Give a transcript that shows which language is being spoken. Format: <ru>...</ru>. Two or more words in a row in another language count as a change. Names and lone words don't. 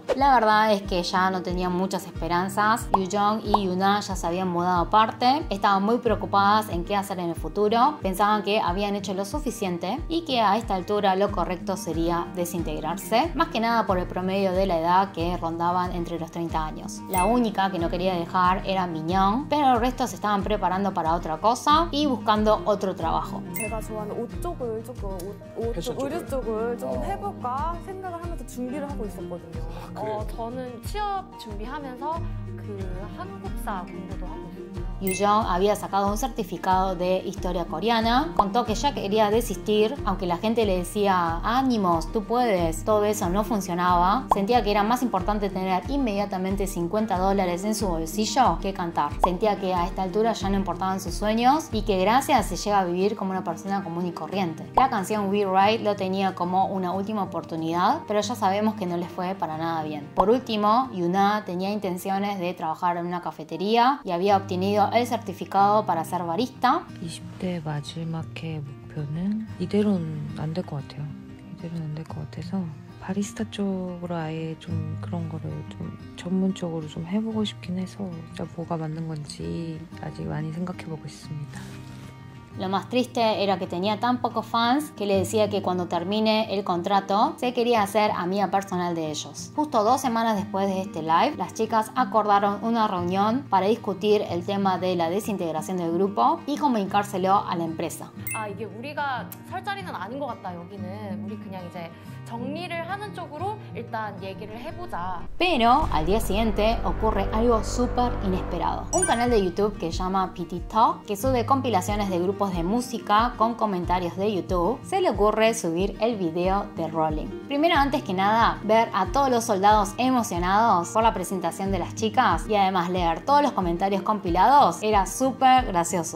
<es>La verdad es que ya no tenían muchas esperanzas. Yoo-jung y Yuna ya se habían mudado aparte, estaban muy preocupadas en qué hacer en el futuro, pensaban que habían hecho lo suficiente y que a esta altura lo correcto sería desintegrarse, más que nada por el promedio de la edad que rondaban entre los 30 años. La única que no quería dejar era Minyoung, pero el resto se estaban preparando para otra cosa y buscando otro trabajo.</es> <ko>제가 좋아하는 옷 쪽을 조금 의류 쪽을 조금 해볼까 생각을 하면서 준비를 hago 있었거든요. 저는 취업 준비하면서 한국사 공부도 하고 있었어요.</ko> <es>Yoo-jung había sacado un certificado de historia coreana, contó que ya quería desistir, aunque la gente le decía ánimos, tú puedes, todo eso no funcionaba. Sentía que era más importante tener inmediatamente $50 en su bolsillo que cantar. Sentía que a esta altura ya no importaban sus sueños y que gracias se llega a vivir como una persona común y corriente. La canción We Ride lo tenía como una última oportunidad, pero ya sabemos que no les fue para nada bien. Por último, Yuna tenía intenciones de trabajar en una cafetería y había obtenido el certificado para ser barista.</es> <ko>20대 마지막 해 목표는 이대로는 안 될 것 같아요. 이대로는 안 될 것 같아서 바리스타 쪽으로 아예 좀 그런 거를 좀 전문적으로 좀 해보고 싶긴 해서 진짜 뭐가 맞는 건지 아직 많이 생각해보고 있습니다.</ko> <es>Lo más triste era que tenía tan pocos fans que le decía que cuando termine el contrato se quería hacer amiga personal de ellos. Justo 2 semanas después de este live, las chicas acordaron una reunión para discutir el tema de la desintegración del grupo y comunicárselo a la empresa.</es> <ko>이게 우리가 설 자리는 아닌 것 같다. 여기는 우리 그냥 이제 정리를 하는 쪽으로 일단 얘기를 해보자.</ko> <es>Pero al día siguiente ocurre algo súper inesperado. Un canal de YouTube que se llama PT Talk, que sube compilaciones de grupos de música con comentarios de YouTube, se le ocurre subir el video de Rolling. Primero, antes que nada, ver a todos los soldados emocionados por la presentación de las chicas y además leer todos los comentarios compilados era súper gracioso.</es>